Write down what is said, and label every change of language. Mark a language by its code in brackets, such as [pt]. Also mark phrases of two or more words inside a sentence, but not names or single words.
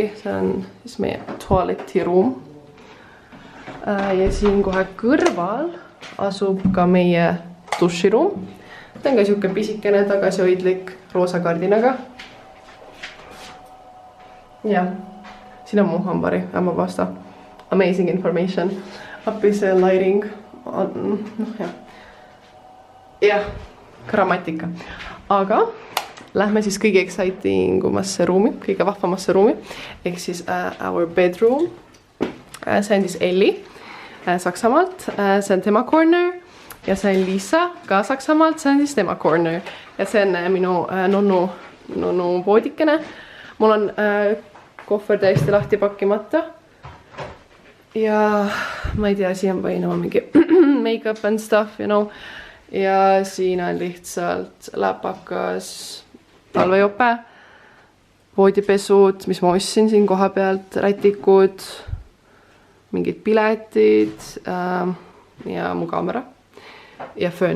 [et] See on siis meie toaletiruum. Ja siin kohe kõrval asub ka meie duširuum. See on ka siuke pisikene tagasihoidlik roosa kardinaga. Ja, siin on mu hambapasta. [en] Amazing information. [et] Appi see lighting. Jah, grammatika. Aga lähme siis kõige excitingumasse ruumi, kõige vahvamasse ruumi. Ehk siis [en] our bedroom. [et] See on siis Elli Saksamaalt. See on tema corner. Ja see on Liisa ka Saksamaalt. See on siis tema corner. Ja see on minu nonnu voodikene. Mul on kohver täiesti lahti pakkimata. Ja ma ei tea, siin on võinama mingi [en] make-up and stuff, you know. [et] Ja siin on lihtsalt läpakas talvejope, voodipesud, mis ma ostsin siin koha pealt, rätikud, mingid piletid ja mu kaamera ja föön.